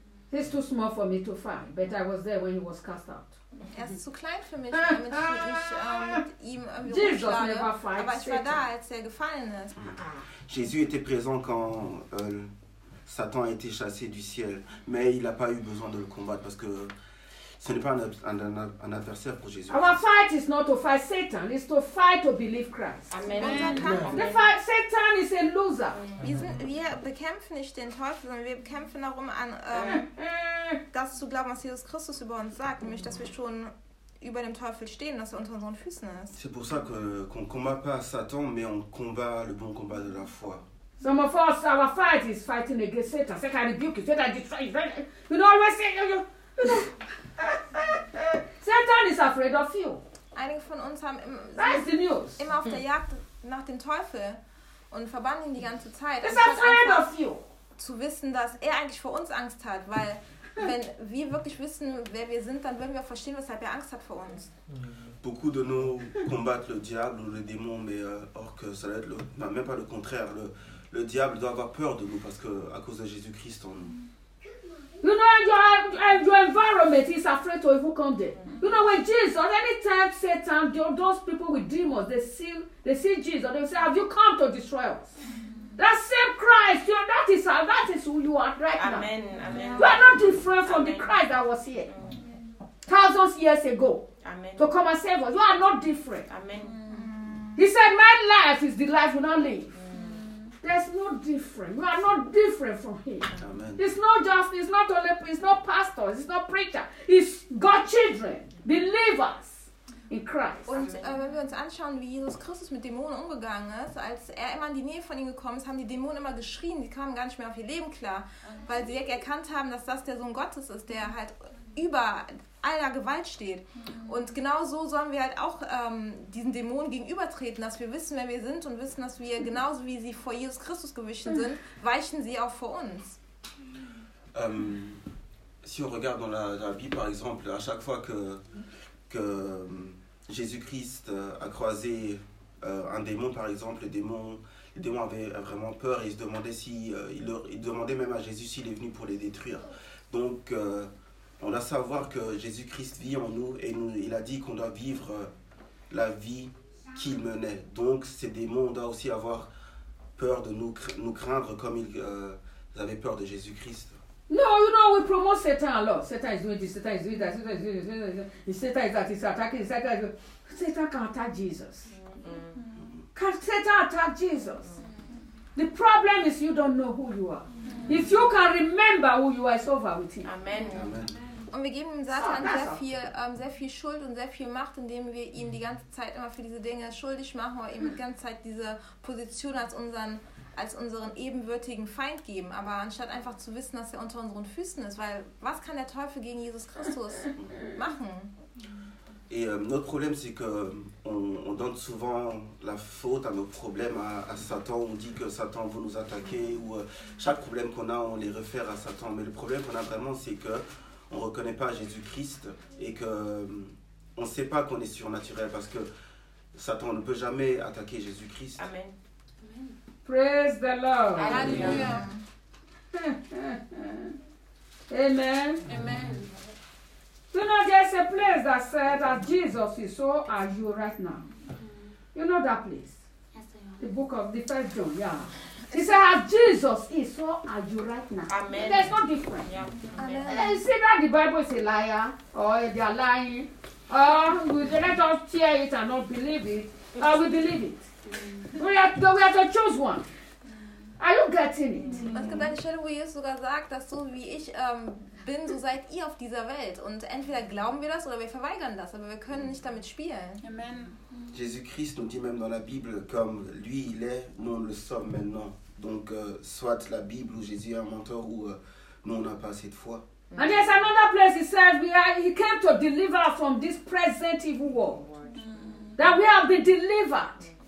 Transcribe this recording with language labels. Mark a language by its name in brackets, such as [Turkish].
[English] He's too small for me to fight, but I was there when he was cast out. [German] Er ist zu klein für mich, damit ich mit ihm irgendwie rumschlage. Aber ich war da, als er gefallen ist. [French] Jésus était présent quand Satan a été chassé du ciel, mais il n'a pas eu besoin de le combattre parce que ce n'est pas un adversaire pour Jésus. [English] Our fight is not to fight Satan, it's to fight to believe Christ. Amen. Satan is a loser. [German] Wir bekämpfen nicht den Teufel, sondern wir kämpfen darum, an das zu glauben, was Jesus Christus über uns sagt, nämlich, dass wir schon über dem Teufel stehen, dass er unter unseren Füßen ist. [French] C'est pour ça qu'on combat pas Satan, mais on combat le bon combat de la foi. [English] Some of us, our fight is fighting against Satan. Satan rebuke you. Satan destroy you. You know, always say, you know. Satan is afraid of you. [German] Einige von uns haben immer auf der Jagd nach dem Teufel und verbannen ihn die ganze Zeit. [English] Is afraid of you. [German] Zu wissen, dass er eigentlich vor uns Angst hat, weil wenn wir wirklich wissen, wer wir sind, dann würden wir verstehen, weshalb er Angst hat vor uns. [French] Beaucoup de nous combattent le diable ou le démon, mais or que ça doit être même pas le contraire. Le diable doit avoir peur de nous parce que à cause de Jésus-Christ en nous. [English] You know, your environment is afraid to even come there. You know, when Jesus, any time Satan, those people with demons, they see Jesus, they say, have you come to destroy us? That same Christ, you know, that is who you are right Amen. Now. Amen. You are not different from Amen. The Christ that was here. Amen. Thousands of years ago. Amen. To come and save us. You are not different. Amen. He said, my life is the life we now live. There's no different. We are not different from him. Amen. It's not pastors, it's not preacher. It's God's children, believers in Christ. [German] Und wenn wir uns anschauen, wie Jesus Christus mit Dämonen umgegangen ist, als er immer in die Nähe von ihm gekommen ist, haben die Dämonen immer geschrien, die kamen gar nicht mehr auf ihr Leben klar, weil sie erkannt haben, dass das der Sohn Gottes ist, der halt über aller Gewalt steht. Und genau so sollen wir halt auch diesen Dämonen gegenübertreten, dass wir wissen, wer wir sind und wissen, dass wir genauso wie sie vor Jesus Christus gewichen sind, weichen sie auch vor uns. [French] Si on regarde dans la Bible, par exemple, à chaque fois que Jésus-Christ a croisé un démon, par exemple, les démons avaient vraiment peur et ils se demandaient si ils demandaient même à Jésus s'il est venu pour les détruire. Donc on doit savoir que Jésus-Christ vit en nous et il a dit qu'on doit vivre la vie qu'il menait. Donc ces démons, on doit aussi avoir peur de nous craindre comme ils avaient peur de Jésus-Christ. [English] No, you know, we promote Satan a lot. Satan is doing this, Satan is doing that, Satan is doing this, Satan is that, he's attacking, Satan is doing this. Satan can attack Jesus. Can Satan attack Jesus? The problem is you don't know who you are. If you can remember who you are, it's over with him. Amen. [German] Und wir geben Satan sehr viel Schuld und sehr viel Macht, indem wir ihm die ganze Zeit immer für diese Dinge schuldig machen oder ihm die ganze Zeit diese Position als unseren ebenwürdigen Feind geben. Aber anstatt einfach zu wissen, dass er unter unseren Füßen ist, weil was kann der Teufel gegen Jesus Christus machen? [French] Et notre problème, c'est que on donne souvent la faute à nos problèmes à Satan. On dit que Satan veut nous attaquer ou chaque problème qu'on a, on les réfère à Satan. Mais le problème qu'on a vraiment, c'est que on ne reconnaît pas Jésus-Christ et qu'on ne sait pas qu'on est surnaturel parce que Satan ne peut jamais attaquer Jésus-Christ. [English] Amen. Praise the Lord. Hallelujah. Amen. Amen. You know, there's a place that said that Jesus is so are you right now. You know that place? Yes, I know. The book of the first John, yeah. He said, as Jesus is, so are you right now. Amen. There's no difference. Yeah. Amen. You see that the Bible is a liar, or they are lying, or we let us hear it and not believe it, or we believe it. We have to choose one. Are you getting it? [German] Was gibt eine Stelle, wo Jesus sogar sagt, dass so wie ich bin, so seid ihr auf dieser Welt. Und entweder glauben wir das oder wir verweigern das, aber wir können nicht damit spielen. [English] Amen. [French] Jésus-Christ nous dit même dans la Bible, comme lui il est, nous on le sommes maintenant. Donc soit la Bible où Jésus est un menteur ou nous on n'a pas assez de foi. [English] And there's another place he said, he came to deliver us from this present evil world. That we have been delivered.